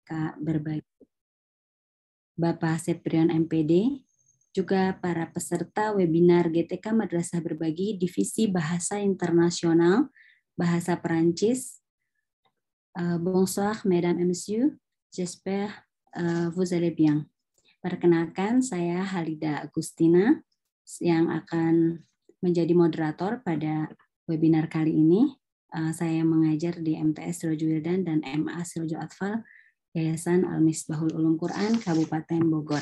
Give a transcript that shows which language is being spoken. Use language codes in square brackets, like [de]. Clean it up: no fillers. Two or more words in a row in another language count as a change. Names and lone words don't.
[id] GTK Berbagi, Bapak Septrion MPD, juga para peserta webinar GTK Madrasah Berbagi Divisi Bahasa Internasional, Bahasa Perancis. [fr] Bonsoir, Mesdames et Messieurs, j'espère vous allez bien. [id] Perkenalkan, saya Halida Agustina yang akan menjadi moderator pada webinar kali ini. Saya mengajar di MTS Sirojo Wildan dan MA Sirojo Atfal, Yayasan Al-Misbahul Ulum Quran, Kabupaten Bogor.